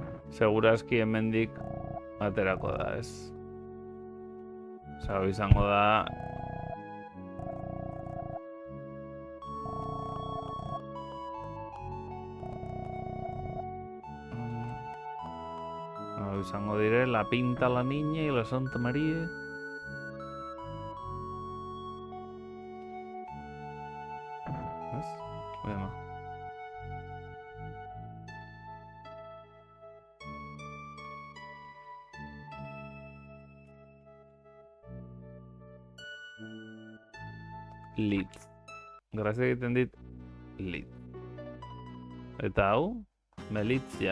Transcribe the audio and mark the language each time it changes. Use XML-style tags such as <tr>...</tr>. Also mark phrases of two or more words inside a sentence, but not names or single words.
<eu>Segurazki hemendik aterako da, ez? Osa, izango da... izango dire,</eu> <es>la Pinta, la Niña y la Santa María. ¿Ves? Bueno.</es> <eu>Litz. Grazia egiten dit, Litz. Eta hau, Melitzia.</eu>